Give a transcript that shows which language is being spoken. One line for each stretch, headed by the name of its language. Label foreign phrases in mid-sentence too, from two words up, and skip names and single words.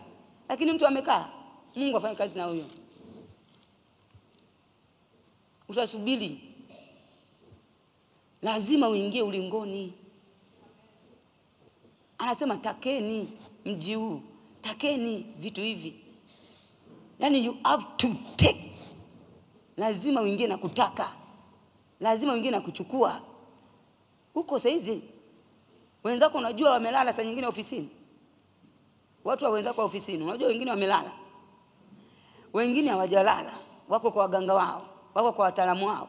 Swahili: Lakini mtu amekaa, Mungu afanye kazi na huyo. Utasubiri. Lazima uingie ulingoni. Anasema takeni mji huu. Takeni vitu hivi. Yani
English: you have to take.
Swahili: Lazima uingie na kutaka. Lazima uingie na kuchukua. Huko saizi wenzako unajua wamelala saa nyingine ofisini. Watu wa wenzako ofisini unajua wengine wamelala. Wengine hawajalala, wako kwa waganga wao, wako kwa wataalamu wao.